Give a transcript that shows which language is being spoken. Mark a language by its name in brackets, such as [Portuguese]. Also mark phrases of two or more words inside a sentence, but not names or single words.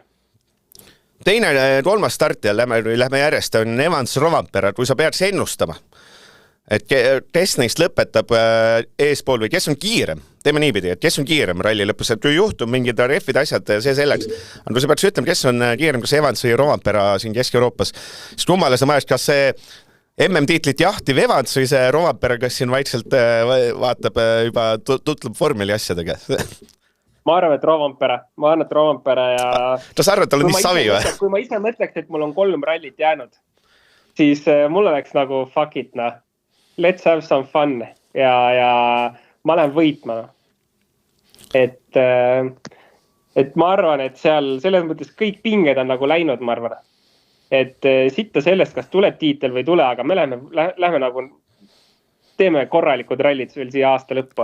[Estonian] Teine, kolmas starti ja lähme järjest on Evans Rovanpera, kui sa peaks ennustama, et kes neist lõpetab eespool või kes on kiirem, teeme niipidi, et kes on kiirem ralli lõpus, et kui juhtub mingid reffid asjad, see selleks, aga kui sa peaks ütlema, kes on kiirem, kas Evans või Rovanpera siin Kesk-Euroopas, siis kummale sa mõeled, kas see MM-tiitlit jahtiv Evans või see Rovanpera, kes siin vaikselt vaatab juba tutlub vormeli asjadega? Ma arvan, et Rovanpera ja... Ta sa arvad, tal on nii savi või? Kui ma ise mõtleks, et mul on 3 rallit jäänud, siis mul oleks nagu [English] fuck it, let's have some fun [Estonian] ja ma lähen võitma. Et ma arvan, et seal selles mõttes kõik pinged on nagu läinud, ma arvan. et sitta sellest, kas tuleb tiitel või ei tule, aga me lähme nagu teeme korralikud rallid veel siia aasta lõppu.